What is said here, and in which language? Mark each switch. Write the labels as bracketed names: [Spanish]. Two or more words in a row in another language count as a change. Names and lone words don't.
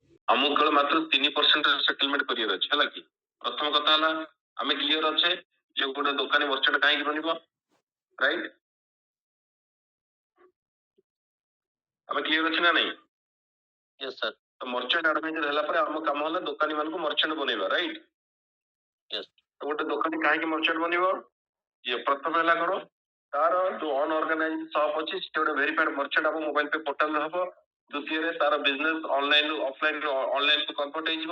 [Odia] ଆମକୁ କେବଳ ମାତ୍ର 3% ସେଟଲମେଣ୍ଟ କରିବାର ଅଛି ହେଲା କି। ପ୍ରଥମ କଥା ହେଲା ଆମେ କ୍ଲିୟର ଅଛେ ଯେ ଗୋଟେ ଦୋକାନୀ ମର୍ଚେଣ୍ଟ କାହିଁକି ବନିବ, ରାଇଟ୍? ଆମେ କ୍ଲିୟର ଅଛି ନା ନାହିଁ? [English] यस सर। [Odia] तो [English] merchant advisor [Odia] ହେଲା ପରେ ଆମ କାମ ହେଲା ଦୋକାନୀ ମାନଙ୍କୁ ମର୍ଚେଣ୍ଟ ବନେଇବା, ରାଇଟ୍? [English] यस। [Odia] ତ ଗୋଟେ ଦୋକାନୀ କାହିଁକି ମର୍ଚେଣ୍ଟ ବନିବ? ଯେ ପ୍ରଥମ ହେଲା କଣ, ତାର ଯୋଉ [English] unorganised shop [Odia] ଅଛି ସେ ଗୋଟେ [English] verified merchant [Odia] ଆମ [English] mobile pay portalରେ [Odia] ହବ। ଦ୍ୱିତୀୟରେ ତାର [English] business online offline online [Odia] କୁ କନଭର୍ଟ ହେଇଯିବ।